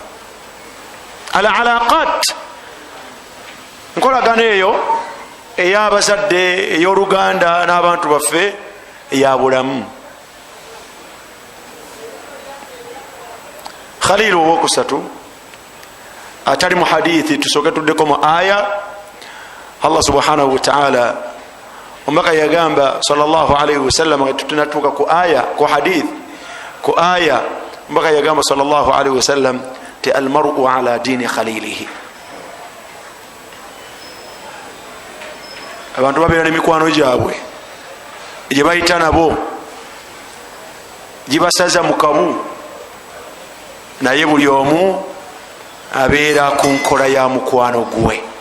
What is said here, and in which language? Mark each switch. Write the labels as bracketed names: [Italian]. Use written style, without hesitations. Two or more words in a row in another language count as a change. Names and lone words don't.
[Arabic] على العلاقات, [Ganda] nkolagana eyo ey'abazadde, ey'oluganda n'abantu baffe, eyabulamu. Khalil owokusatu atali mu hadithi, tusooke tuddeko mu aya. [Arabic] الله سبحانه وتعالى [Ganda] omubaka yagamba [Arabic] صلى الله عليه وسلم, [Ganda] tunatuuka ku aya, ku hadith, ku aya, omubaka yagamba [Arabic] صلى الله عليه وسلم [Ganda] ti [Arabic] المرء على دين خليله. [Ganda] Abantu babeera n'emikwano gyabwe gye bayita nabo, gibasaza mu kabu, naye buli omu abeera ku nkola ya mukwano gwe.